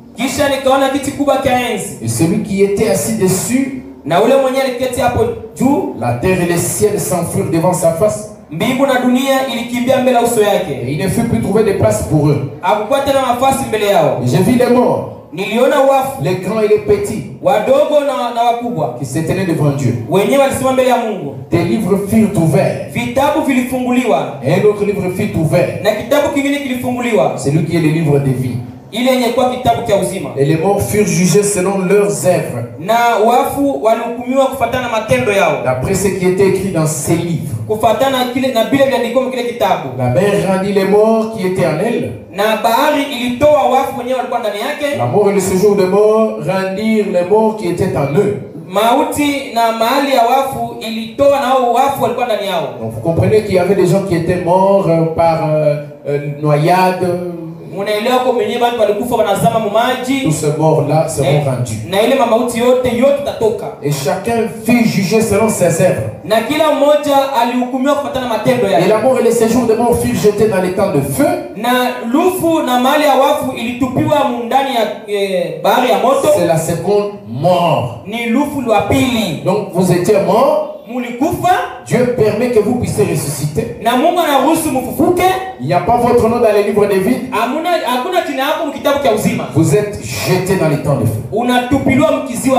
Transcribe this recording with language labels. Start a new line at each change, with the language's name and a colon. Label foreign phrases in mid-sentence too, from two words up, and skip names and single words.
French: Et celui qui était assis dessus, la terre et les ciels s'enfuirent devant sa face. Et il ne fut plus trouvé de place pour eux. Et je vis les morts.
Swahili: Niliona wafu.
French: Les grands et les petits.
Swahili: Wadogo na wakubwa.
French: Qui se tenaient devant Dieu.
Swahili: Wenyewe walisimama mbele ya Mungu.
French: Des livres furent ouverts.
Swahili: Vitabu vilifunguliwa.
French: Et un autre livre fut ouvert.
Swahili: Na kitabu kingine kilifunguliwa.
French: C'est lui qui est le livre de vie.
Swahili: Ile yenye kwa kitabu cha uzima.
French: Et les morts furent jugés selon leurs œuvres.
Swahili: Na wafu walihukumiwa kufuatana matendo yao.
French: D'après ce qui était écrit dans ces livres.
Swahili: Kufuatana kile na Biblia iliandikwa kile kitabu.
French: La mer rendit les morts qui étaient en elle.
Swahili: Na bahari ilitoa wafu wenyewe walikuwa ndani yake.
French: La mort et le séjour des morts rendirent les morts qui étaient en eux.
Swahili: Mauti na mahali ya wafu ilitoa nao wafu walikuwa ndani yao.
French: Donc vous comprenez qu'il y avait des gens qui étaient morts par noyade.
Swahili: Munaelewa kwa mwenye watu walikufa wanazama mumaji.
French: Tous ces morts-là seront rendus.
Swahili: Na ile mauti yote tatoka.
French: Et chacun fut jugé selon ses œuvres.
Swahili: Na kila mmoja alihukumiwa kufuatana matendo yake.
French: Et la mort et les séjours des morts furent jetés dans les temps de feu.
Swahili: Na lufu na mahali ya wafu ilitupiwa ndani ya bahari ya moto.
French: C'est la seconde mort.
Swahili: Ni lufu la pili.
French: Donc vous étiez morts. Dieu permet que vous puissiez ressusciter. Il n'y a pas votre nom dans les livres de vie. Vous êtes jeté dans les temps de feu.